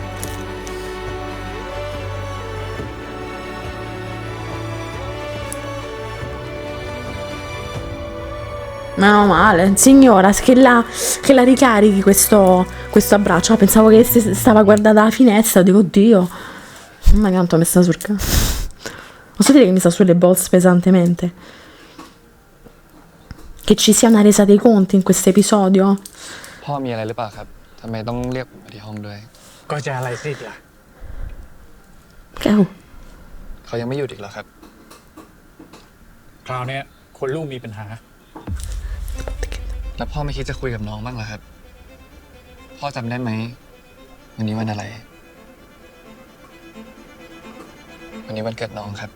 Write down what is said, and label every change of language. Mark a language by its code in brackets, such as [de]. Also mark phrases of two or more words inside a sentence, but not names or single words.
[it] Meno male, signora, che la ricarichi questo abbraccio. Pensavo che stava guardando dalla finestra, dico oddio. Ma quanto mi sta sul cazzo. Posso dire che mi sta sulle balls pesantemente? Che ci sia una resa dei conti in questo episodio? [th] พ่อมีอะไรหรือเปล่าครับทำไมต้องเรียกผมมาที่ห้องด้วย ก็จะอะไรสิล่ะ [it] Che oh. [th] เขายังไม่หยุดอีกเหรอครับ คราวเนี้ยคนลูกมีปัญหา แล้วพ่อไม่คิดจะคุยกับน้องบ้างเหรอครับ พ่อจำได้ไหมวันนี้วันอะไร วันนี้วันเกิดน้องครับ